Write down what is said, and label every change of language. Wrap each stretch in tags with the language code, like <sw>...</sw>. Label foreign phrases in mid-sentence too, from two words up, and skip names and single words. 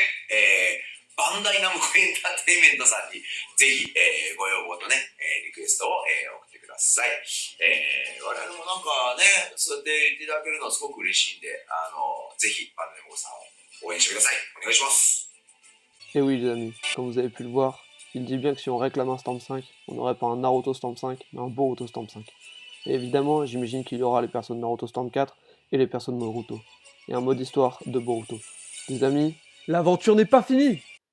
<ja>バンダイナムコエンターテインメントさんにぜひ、ご要望とね、リクエストを、送ってください。我々もなんかね、そうやって言っていただけるのはすごく嬉しいんで、ぜひバンダイナムコさんを応援してください。お願いします。</ja> <fr>Et oui les amis, comme vous avez pu le voir, il dit bien que si on réclame un Storm 5, on n'aurait pas un Naruto Storm 5, mais un Boruto Storm 5. Et évidemment, j'imagine qu'il y aura les persos de Naruto Storm 4 et les persos de Boruto. Et un mode histoire de Boruto. Les amis, L'aventure n'est pas finie!</fr>